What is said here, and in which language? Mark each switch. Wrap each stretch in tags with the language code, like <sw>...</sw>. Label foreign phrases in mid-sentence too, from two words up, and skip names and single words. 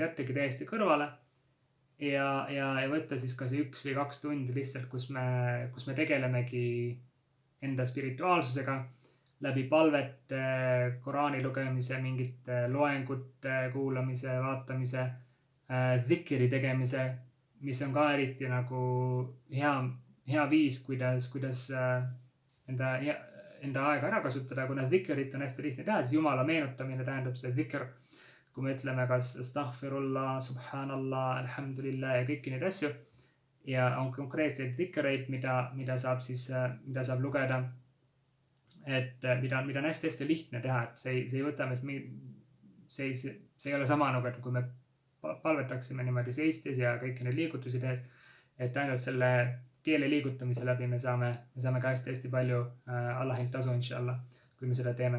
<et>jättagi täiesti kõrvale ja võtta siis kas 1 või 2 tundi lihtsalt, kus me tegelemegi enda spirituaalsusega läbi palvete, Koraani lugemise, mingite loengute kuulamise, vaatamise, dhikri tegemise, mis on ka eriti nagu hea viis, kuidas enda aega ära kasutada. Kuna dhikrit on hästi lihtne teha, siis Jumala meenutamine tähendab see dhikr. Kui me ütleme kas</et> <ar>أستغفر الله، سبحان الله، الحمد لله</ar> <et>ja kõiki neid asju. Ja on konkreetseid dhikreid, mida saab lugeda. Et mida on hästi lihtne teha, et see ei võta, see ei ole sama nagu, et kui me palvetaksime niimoodi seistes ja kõiki neid liigutusi tehes, et ainult selle keele liigutamise läbi me saame ka hästi palju Allahilt tasu, inshallah, kui me seda teeme.</et>